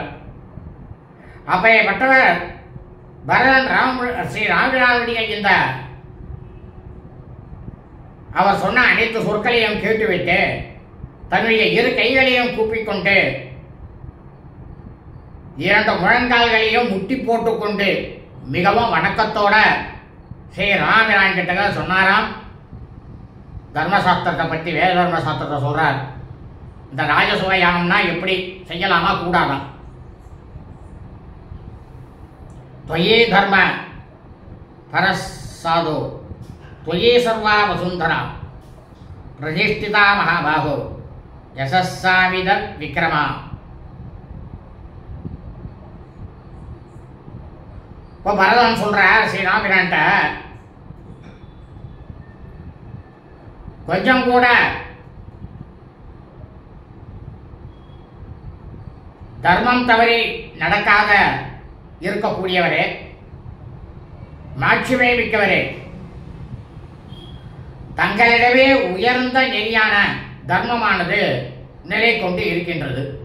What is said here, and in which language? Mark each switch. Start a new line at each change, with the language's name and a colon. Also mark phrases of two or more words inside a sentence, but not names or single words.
Tamil: அப்பேற்பட்டவர் பரதன் ஸ்ரீ ராமபிரானுடைய இந்த அவர் சொன்ன அனைத்து சொற்களையும் கேட்டுவிட்டு தன்னுடைய 2 கைகளையும் கூப்பிக்கொண்டு 2 முழங்கால்களையும் முட்டி போட்டுக்கொண்டு மிகவும் வணக்கத்தோட ஸ்ரீ ராமபிரான் கிட்ட சொன்னாராம். தர்மசாஸ்திரத்தை பற்றி வேத தர்மசாஸ்திரத்தை சொல்றார். இந்த ராஜசூய யாகம்னா எப்படி செய்யலாமா கூடாதா?
Sanskrit: त्वयि धर्म परसादो त्वयि सर्वा वसुंधरा प्रतिष्ठिता महाबाहो यशस्साविद विक्रमा.
Tamil: இப்போ பரதன் சொல்ற ஸ்ரீ ராமபிரான்ட்ட கொஞ்சம் கூட தர்மம் தவறி நடக்காத இருக்கக்கூடியவரே, மாட்சிமை மிக்கவரே, தங்களிடவே உயர்ந்த நெறியான தர்மமானது நிலை கொண்டு இருக்கின்றது.